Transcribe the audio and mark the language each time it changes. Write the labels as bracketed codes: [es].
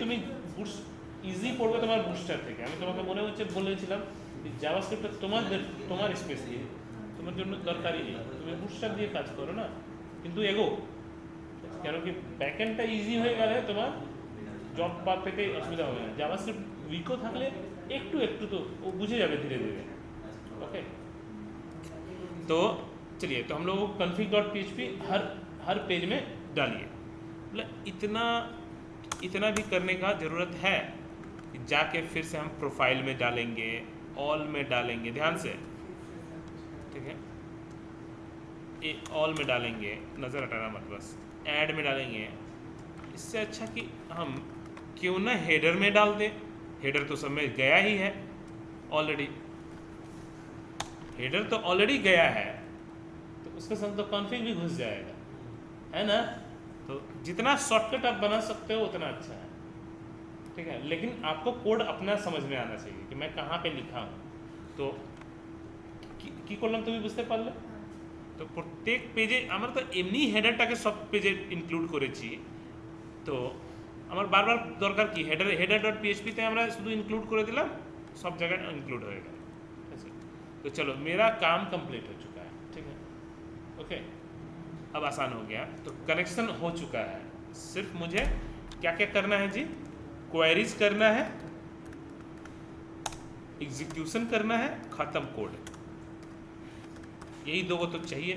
[bn] তুমি boots easy পড়বে তোমার বুটস্ট্র্যাপ থেকে। আমি তোমাকে মনে হচ্ছে বলেছিলাম জাভাস্ক্রিপ্টটা তোমার স্পেস দিয়ে তোমার জন্য দরকারই নেই, তুমি বুটস্ট্র্যাপ দিয়ে কাজ করো না, কিন্তু এগো। কেন কি ব্যাকএন্ডটা ইজি হয়ে গেলে তোমার জব পা পেতে অসুবিধা হবে না। জাভাস্ক্রিপ্ট উইকও থাকলে একটু একটু তো ও [hi] बुझे जावे धीरे धीरे। ओके, तो चलिए, तो हम लोग config.php हर पेज में डालिए। मतलब इतना भी करने का ज़रूरत है कि जाके फिर से हम प्रोफाइल में डालेंगे, ऑल में डालेंगे, ध्यान से, ठीक है, ये ऑल में डालेंगे, नज़र हटाना मत, बस ऐड में डालेंगे। इससे अच्छा कि हम क्यों ना हेडर में डाल दें। हेडर तो सब में गया ही है ऑलरेडी, हेडर तो ऑलरेडी गया है, तो उसके संग तो कॉन्फ़िग भी घुस जाएगा, है ना। तो जितना शॉर्टकट आप बना सकते हो उतना अच्छा है, ठीक है। लेकिन आपको कोड अपना समझ में आना चाहिए कि मैं कहाँ पे लिखा हूँ। [bn] तो কি করলাম তুমি বুঝতে পারলে? তো প্রত্যেক পেজে আমরা তো এমনি হেডারটাকে সব পেজে ইনক্লুড করেছি, তো আমার বারবার দরকার কি header.php তে আমরা শুধু ইনক্লুড করে দিলাম, [hi] सब जगह इंक्लूड होएगा। ऐसे तो चलो, मेरा काम कंप्लीट हो चुका है, ठीक है, ओके। अब आसान हो गया, तो कनेक्शन हो चुका है। सिर्फ मुझे क्या क्या करना है जी? क्वेरीज करना है, एग्जीक्यूशन करना है, ख़त्म कोड। यही दो तो चाहिए।